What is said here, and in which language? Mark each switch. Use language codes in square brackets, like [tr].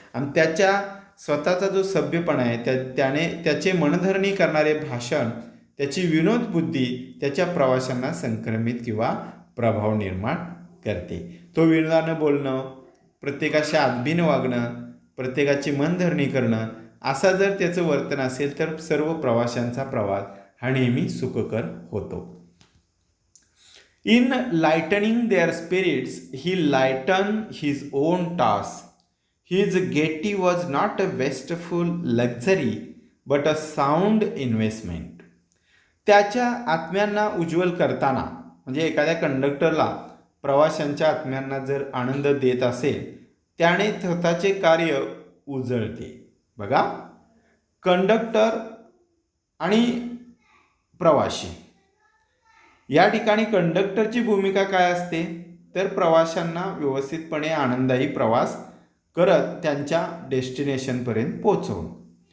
[mr] आणि त्याच्या स्वतःचा जो सभ्यपणा आहे, त्याने त्याचे मनधरणी करणारे भाषण, त्याची विनोदबुद्धी त्याच्या प्रवाशांना संक्रमित किंवा प्रभाव निर्माण करते. तो विनोदानं बोलणं, प्रत्येकाशी आदबीनं वागणं, प्रत्येकाची मनधरणी करणं, असा जर त्याचं वर्तन असेल तर सर्व प्रवाशांचा प्रवास हा नेहमी सुखकर होतो. [en] In lightening their spirits, he lightened his own task. His gaiety was not a wasteful luxury, but a sound investment. [mr] त्याच्या आत्म्यांना उज्ज्वल करताना, म्हणजे एखाद्या कंडक्टरला प्रवाशांच्या आत्म्यांना जर आनंद देत असेल, त्याने स्वतःचे कार्य उजळते. बघा, कंडक्टर आणि प्रवासी या ठिकाणी कंडक्टरची भूमिका काय असते, तर प्रवाशांना व्यवस्थितपणे आनंदायी प्रवास करत त्यांच्या डेस्टिनेशनपर्यंत पोहोचवणं.